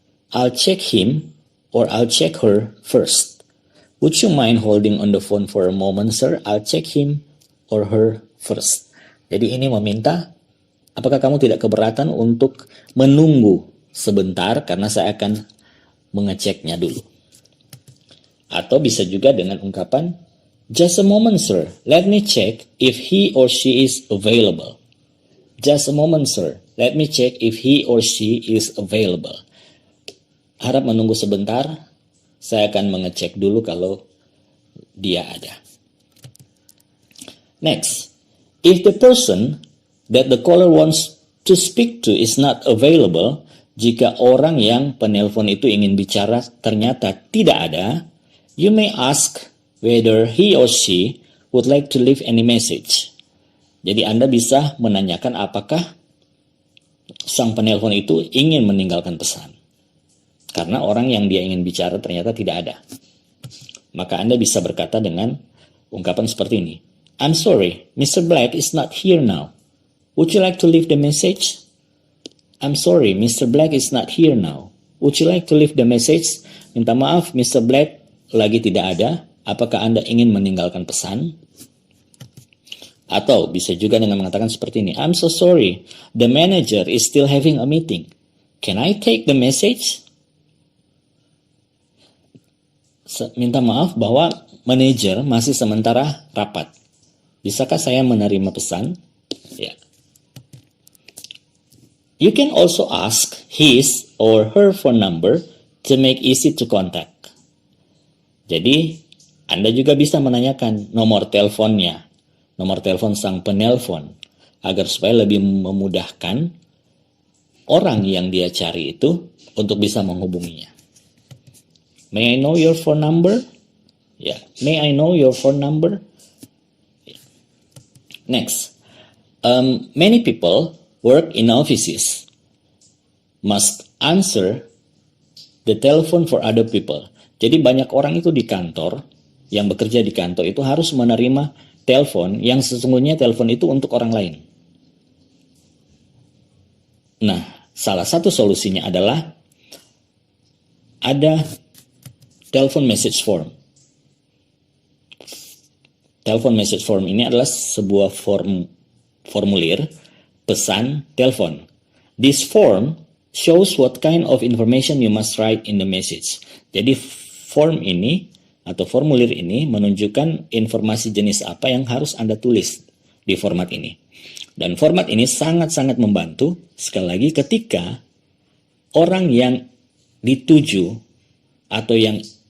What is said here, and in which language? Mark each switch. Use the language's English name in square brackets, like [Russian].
[English] I'll check him or I'll check her first. Would you mind holding on the phone for a moment, sir? I'll check him or her first. [Indonesian] Jadi ini meminta, apakah kamu tidak keberatan untuk menunggu sebentar karena saya akan mengeceknya dulu. Atau bisa juga dengan ungkapan, [English] just a moment, sir. Let me check if he or she is available. Just a moment, sir. Let me check if he or she is available. [Indonesian] Harap menunggu sebentar. Saya akan mengecek dulu kalau dia ada. [English] Next, if the person that the caller wants to speak to is not available, [Indonesian] jika orang yang penelpon itu ingin bicara ternyata tidak ada, [English] you may ask whether he or she would like to leave any message. [Indonesian] Jadi Anda bisa menanyakan apakah sang penelpon itu ingin meninggalkan pesan. Karena orang yang dia ingin bicara ternyata tidak ada. Maka Anda bisa berkata dengan ungkapan seperti ini. [English] I'm sorry, Mr. Black is not here now. Would you like to leave the message? I'm sorry, Mr. Black is not here now. Would you like to leave the message? [Indonesian] Minta maaf, Mr. Black lagi tidak ada. Apakah Anda ingin meninggalkan pesan? Atau bisa juga dengan mengatakan seperti ini. [English] I'm so sorry, the manager is still having a meeting. Can I take the message? [Indonesian] Minta maaf bahwa manajer masih sementara rapat. Bisakah saya menerima pesan? Ya. [English] You can also ask his or her phone number to make easy to contact. [Indonesian] Jadi, Anda juga bisa menanyakan nomor teleponnya, nomor telepon sang penelpon, agar supaya lebih memudahkan orang yang dia cari itu untuk bisa menghubunginya. [English] May I know your phone number? Ya, may I know your phone number? Yeah. Next, many people work in offices must answer the telephone for other people. [Indonesian] Jadi banyak orang itu di kantor, yang bekerja di kantor itu harus menerima telepon yang sesungguhnya telepon itu untuk orang lain. Nah, salah satu solusinya adalah ada telephone message form. Telephone message form ini adalah sebuah formulir pesan telepon. [English] This form shows what kind of information you must write in the message. [Indonesian] Jadi form ini atau formulir ini menunjukkan informasi jenis apa yang harus Anda tulis di format ini. Dan format ini sangat-sangat membantu, sekali lagi, ketika orang yang dituju atau yang